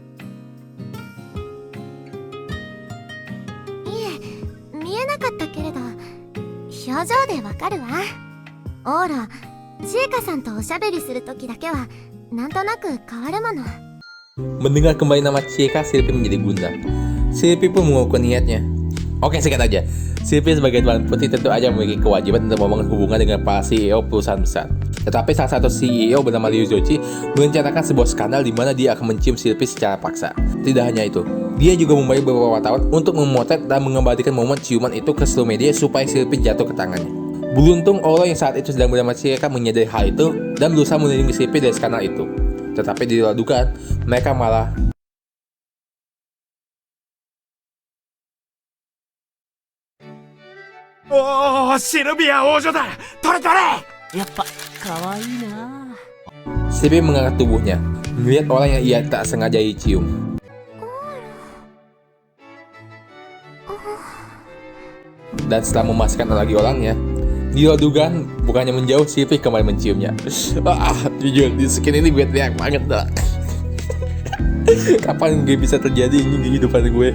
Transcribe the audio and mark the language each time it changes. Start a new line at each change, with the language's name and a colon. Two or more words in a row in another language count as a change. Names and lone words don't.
Japanese: いえ、見えなかったけれど、表情でわかるわ。オーラ、ジエカさんとおしゃべりするときだけはなんとなく変わるもの。
Indonesian: Mendengar kembali nama Chieka, Sylvie menjadi gundah. Sylvie pun mengukur niatnya. Oke, singkat aja. Sylvie sebagai tuan putri tentu aja memiliki kewajiban untuk membangun hubungan dengan para CEO perusahaan besar. Tetapi salah satu CEO bernama Ryu Zochi merencanakan sebuah skandal di mana dia akan mencium Sylvie secara paksa. Tidak hanya itu, dia juga membayar beberapa wartawan untuk memotret dan mengembalikan momen ciuman itu ke seluruh media supaya Sylvie jatuh ke tangannya. Beruntung Oro yang saat itu sedang bersama Chieka menyadari hal itu dan berusaha melindungi Sylvie dari skandal itu. Tetapi di luar dugaan, mereka malah...
Japanese: おー、シルビア王女だ。取れ取れ。やっぱ可愛いな。
Indonesian: Sylvie mengangkat tubuhnya, melihat orang yang ia tak sengaja dicium. Dan setelah memastikan lagi orangnya, di luar dugaan, bukannya menjauh, Sylvie kembali menciumnya. Jujur, di skin ini gue teriak banget dah. Kapan gue bisa terjadi ini di kehidupan gue?